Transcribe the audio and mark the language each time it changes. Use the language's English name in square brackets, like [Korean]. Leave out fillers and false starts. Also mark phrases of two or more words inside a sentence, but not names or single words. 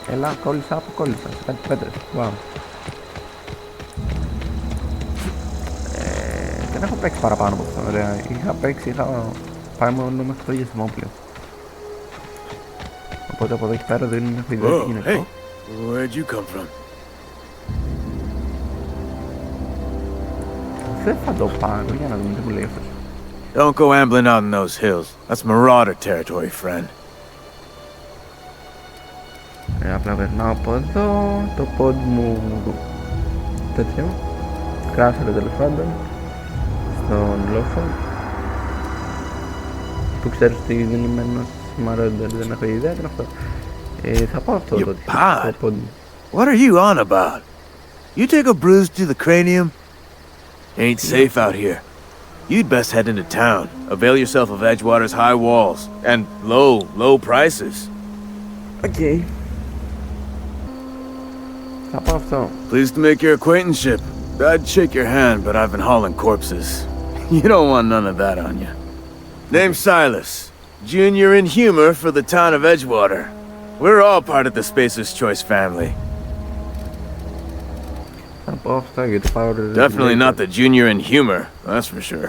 [Greek] Έλα, κόλλησα. Κάτι πέτρες. Wow. Δεν έχω παίξει παραπάνω από αυτό, ωραία. Είχα πάει μόνο μέχρι το γεσιμόπλαιο. Οπότε από εδώ και πέρα δεν έχω ιδέα τι γίνεται. [English] Hey, where'd you come from? [Greek] Δεν θα το πάρω, για να δούμε τι μου λέει αυτός. [English] Don't go ambling out in those hills. That's marauder territory, friend. [Greek] Απλά περνάω από εδώ, το pod μου τέτοιο. Κράσαρε τέλος πάντων. Στον λόφο. Που ξέρεις ότι δεν είμαι ένας marauder, δεν έχω ιδέα, τι είναι αυτό. Θα πάω αυτό το pod μου. [English] What are you on about? You take a bruise to the cranium? Ain't safe out here. You'd best head into town. Avail yourself of Edgewater's high walls and low prices. [Greek] Okay. Θα πάω αυτό. [English] Pleased to make your acquaintanceship. I'd shake your hand, but I've been hauling corpses. You don't want none of that on you. Name's Silas. Junior in humor for the town of Edgewater. We're all part of the Spacer's Choice family. Definitely not the junior in humor, that's for sure.